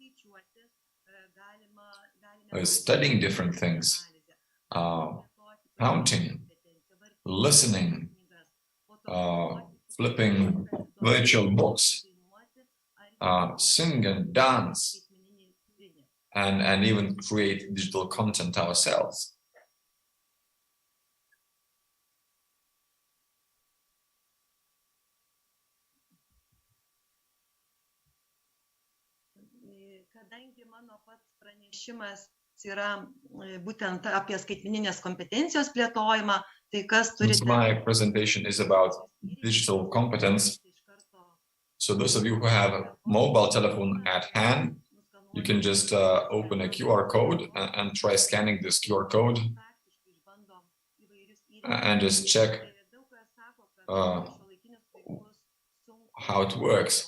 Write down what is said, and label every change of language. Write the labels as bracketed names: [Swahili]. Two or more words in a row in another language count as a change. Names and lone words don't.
[English] studying different things, counting, listening, flipping virtual books, sing and dance, and even create digital content ourselves. [Lithuanian] Kadangi mano pats pranešimas yra būtent apie skaitmeninės kompetencijos plėtojimą, tai kas turite... [English] My presentation is about digital competence. So those of you who have a mobile telephone at hand, you can just open a QR code and try scanning this QR code and just check how it works.